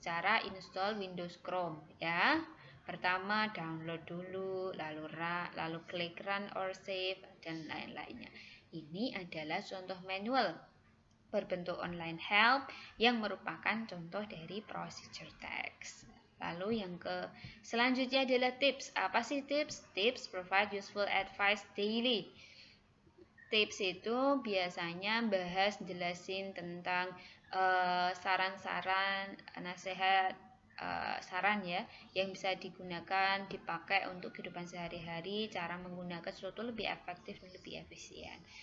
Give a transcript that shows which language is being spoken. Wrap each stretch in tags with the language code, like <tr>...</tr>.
<id>Cara install Windows Chrome ya. Pertama download dulu, lalu klik run or save dan lain-lainnya. Ini adalah contoh manual berbentuk online help yang merupakan contoh dari procedure text. Lalu yang selanjutnya adalah tips. Apa sih tips?</id> <en>Tips provide useful advice daily.</en> <id>Tips itu biasanya jelasin tentang saran-saran, nasihat, saran ya, yang bisa digunakan, dipakai untuk kehidupan sehari-hari, cara menggunakan sesuatu lebih efektif dan lebih efisien.</id>